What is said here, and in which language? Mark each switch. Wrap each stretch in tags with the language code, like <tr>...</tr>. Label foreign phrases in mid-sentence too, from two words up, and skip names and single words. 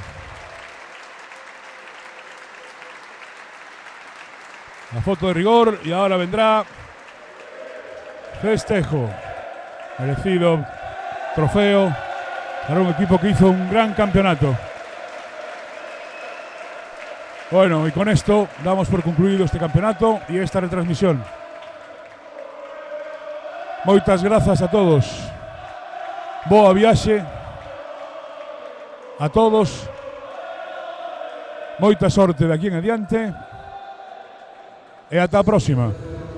<es>La foto de rigor y ahora vendrá festejo. Merecido trofeo para un equipo que hizo un gran campeonato. Bueno, y con esto damos por concluido este campeonato y esta retransmisión.</es> <gl>Moitas grazas a todos. Boa viaxe a todos. Moita sorte de aquí en adiante. E ata a próxima.</gl>